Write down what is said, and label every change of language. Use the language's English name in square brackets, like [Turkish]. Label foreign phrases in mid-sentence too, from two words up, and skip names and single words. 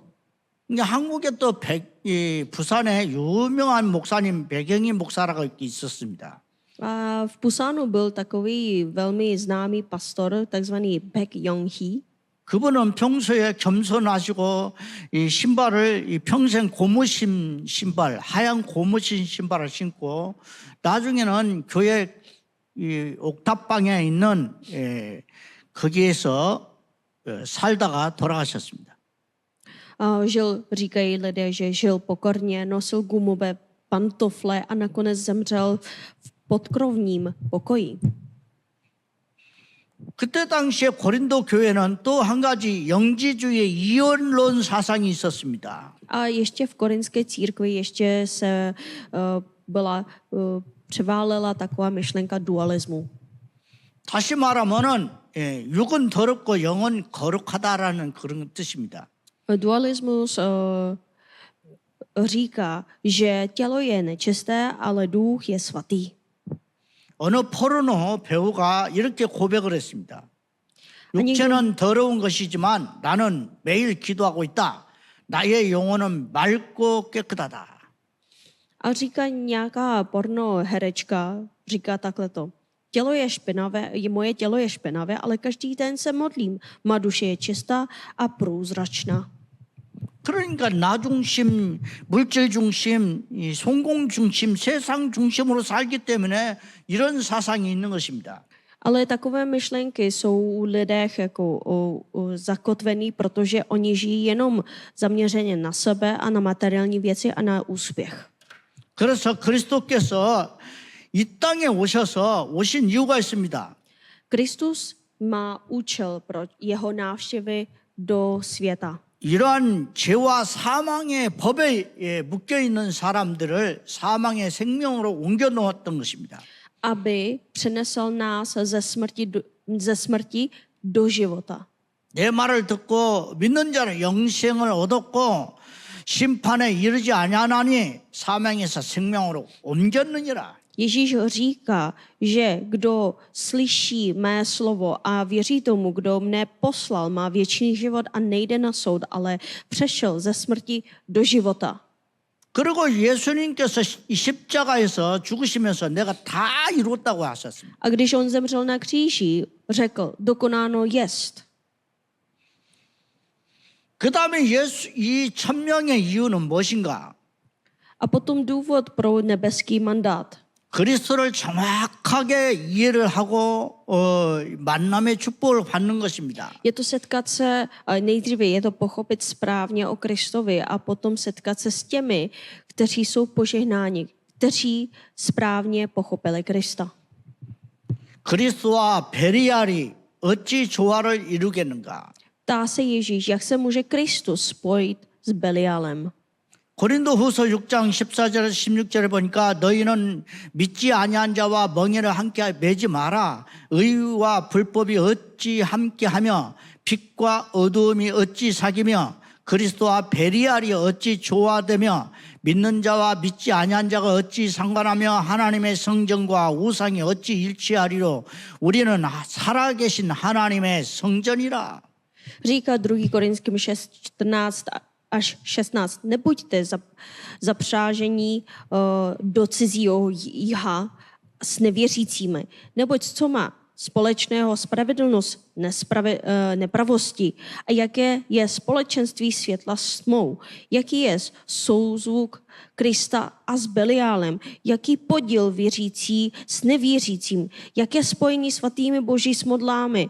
[Korean] 한국에 또 부산에 유명한 목사님 백영희 목사라고 있었습니다. [Czech] A v Pusanu byl takový velmi známý pastor, takzvaný Baek Yong-hee. [Korean] 그분은 평소에 겸손하시고 이 신발을 이 평생 고무신 신발, 하얀 고무신 신발을 신고 나중에는 교회 이 옥탑방에 있는 거기에서 살다가 돌아가셨습니다. [Czech] Říkají lidé, že žil pokorně, nosil gumové pantofle a nakonec zemřel v podkrovním pokoji. [Korean] 그때 당시에 고린도 교회는 또 한 가지 영지주의 이원론 사상이 있었습니다. [Czech] A ještě v korinské církvi ještě se převálela taková myšlenka dualismu. [Korean] 다시 말하면은 육은 더럽고 영은 거룩하다라는 그런 뜻입니다. [Czech] Dualismus říká, že tělo je nečisté, ale duch je svatý. [Korean] 어느 포르노 배우가 이렇게 고백을 했습니다. 육체는 더러운 것이지만 나는 매일 기도하고 있다. 나의 영혼은 맑고 깨끗하다. [Czech] A říká nějaká porno herečka, říká takhle to. Tělo je špinavé, moje tělo je špinavé, ale každý den se modlím. Má duše je čistá a průzračná. [Korean] 그러니까 나 중심, 물질 중심, 이 성공 중심, 세상 중심으로 살기 때문에 이런 사상이 있는 것입니다. [Czech] Ale takové myšlenky jsou u lidech jako zakotvený, protože oni žijí jenom zaměřeně na sebe a na materiální věci a na úspěch. [Korean] 그래서 그리스도께서 이 땅에 오신 이유가 있습니다. [Czech] Kristus má účel pro jeho návštěvy do světa. [Korean] 이러한 죄와 사망의 법에 묶여 있는 사람들을 사망의 생명으로 옮겨 놓았던 것입니다. [Czech] Aby přenesl nás ze smrti do života. [Korean] 내 말을 듣고 믿는 자는 영생을 얻었고 심판에 이르지 아니하나니 사망에서 생명으로 옮겼느니라. [Czech] Ježíš říká, že kdo slyší mé slovo a věří tomu, kdo mne poslal, má věčný život a nejde na soud, ale přešel ze smrti do života. [Korean] 그리고 예수님께서 이 십자가에서 죽으시면서 내가 다 이루었다고 하셨습니다. [Czech] A když on zemřel na kříži, řekl, dokonáno jest. [Korean] 그다음에 이 천명의 이유는 무엇인가? [Czech] A potom důvod pro nebeský mandát. [Korean] 그리스도를 정확하게 이해를 하고 만남의 축복을 받는 것입니다. [Czech] Je to setkat se, nejdříve je to pochopit správně o Kristovi a potom setkat se s těmi, kteří jsou požehnáni, kteří správně pochopili Krista. [Korean] 그리스도와 베리알이 어찌 조화를 이루겠는가? [Czech] Ptá se Ježíš, jak se může Kristus spojit s Beliálem. [Korean] 고린도후서 6장 14절에서 16절에 보니까 너희는 믿지 아니한 자와 멍에를 함께 매지 마라. 의와 불법이 어찌 함께하며 빛과 어두움이 어찌 사귀며 그리스도와 베리알이 어찌 조화되며 믿는 자와 믿지 아니한 자가 어찌 상관하며 하나님의 성전과 우상이 어찌 일치하리로 우리는 살아계신 하나님의 성전이라. [Czech] Říká 2. Korinským 6:14 až 16. Nebuďte zapřážení do cizího jíha s nevěřícími, neboť co má společného spravedlnost nepravosti a jaké je společenství světla s tmou, jaký je souzvuk Krista a s Beliálem, jaký podíl věřící s nevěřícím, jaké spojení svatými boží s modlámi.